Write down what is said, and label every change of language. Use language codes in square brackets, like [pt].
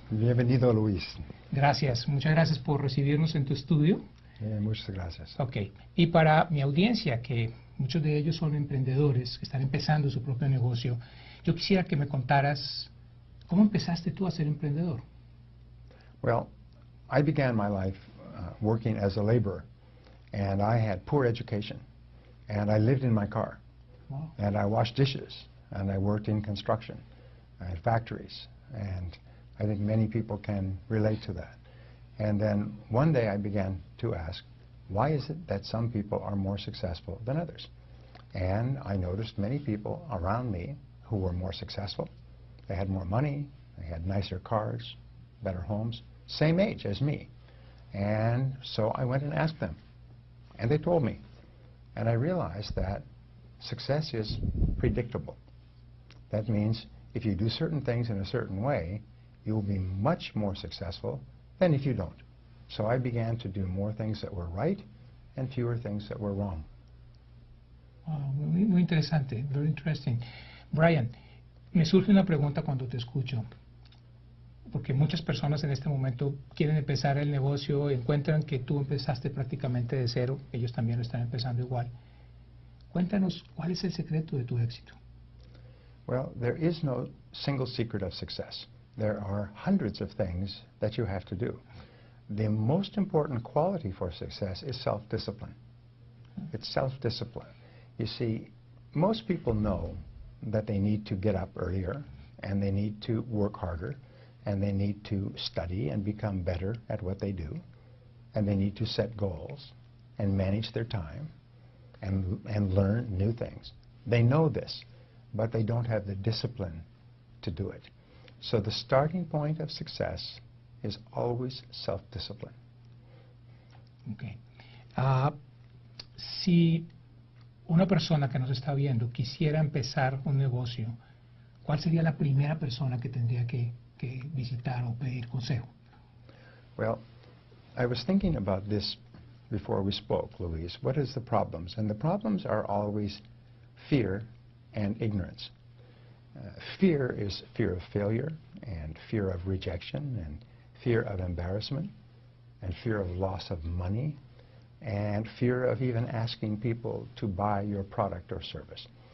[es] Bienvenido, Luis. Gracias, muchas gracias por recibirnos en tu estudio. Muchas gracias. Ok, y para mi audiencia, que muchos de ellos son emprendedores, que están empezando su propio negocio, yo quisiera que me contaras, ¿cómo empezaste tú a ser emprendedor? [en] Well, I began my life working as a laborer, and I had poor education, and I lived in my car, Wow. and I washed dishes, and I worked in construction and factories, and I think many people can relate to that. And then one day I began to ask, why is it that some people are more successful than others? And I noticed many people around me who were more successful. They had more money, they had nicer cars, better homes, same age as me. And so I went and asked them, and they told me. And I realized that success is predictable. That means if you do certain things in a certain way, you will be much more successful than if you don't. So I began to do more things that were right and fewer things that were wrong. [es] Wow, muy interesante, [en] very interesting. [es] Brian, me surge una pregunta cuando te escucho, porque muchas personas en este momento quieren empezar el negocio, encuentran que tú empezaste prácticamente de cero, ellos también lo están empezando igual. Cuéntanos, ¿cuál es el secreto de tu éxito? [en] Well, there is no single secret of success. There are hundreds of things that you have to do. The most important quality for success is self-discipline. It's self-discipline. You see, most people know that they need to get up earlier, and they need to work harder, and they need to study and become better at what they do, and they need to set goals and manage their time and learn new things. They know this, but they don't have the discipline to do it. So the starting point of success is always self-discipline. Okay. [es] Si una persona que nos está viendo quisiera empezar un negocio, ¿cuál sería la primera persona que tendría que visitar o pedir consejo? [en] Well, I was thinking about this before we spoke, Luis. What is the problems? And the problems are always fear and ignorance. Fear is fear of failure, and fear of rejection, and fear of embarrassment, and fear of loss of money, and fear of even asking people to buy your product or service.